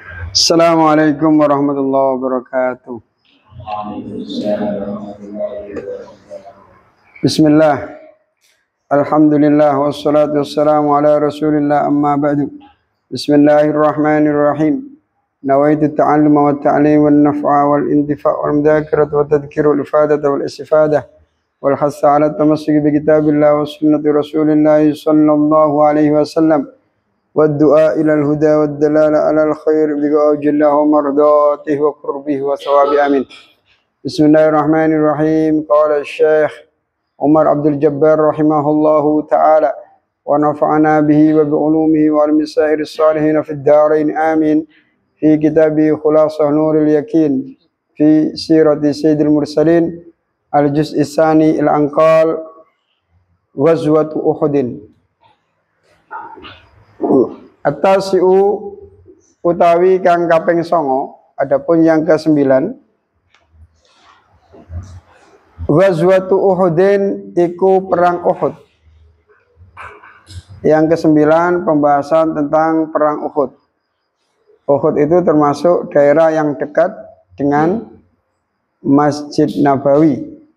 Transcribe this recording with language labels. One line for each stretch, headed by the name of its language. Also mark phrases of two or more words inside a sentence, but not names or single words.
Arabic: السلام عليكم ورحمة الله وبركاته. Bismillah. الحمد لله والصلاة والسلام على رسول الله أما بعد. Bismillahirrahmanirrahim. نويت التعلم والتعليم والنفع والانتفاع والمذاكرة والتذكرة والإفادة والاستفادة والحث على التمسك بكتاب الله وسنة رسول الله صلى الله عليه وسلم. والدعاء إلى الهدى والدلالة على الخير بوجه الله ومرضاته وقربه وثواب آمين. بسم الله الرحمن الرحيم. قال الشيخ عمر عبد الجبار رحمه الله تعالى ونفعنا به وبعلومه وعلم سائر الصالحين في الدارين آمين. في كتابه خلاصة نور اليقين في سيرة سيد المرسلين الجزء الثاني الأنقال غزوة أحد.
Javanese: At-tasi'u utawi kang kaping 9,
Indonesian: adapun yang ke-9
Arabic: غزوة أحد
Indonesian: iku perang Uhud. Yang ke-9 pembahasan tentang perang Uhud. Uhud itu termasuk daerah yang dekat dengan Masjid Nabawi.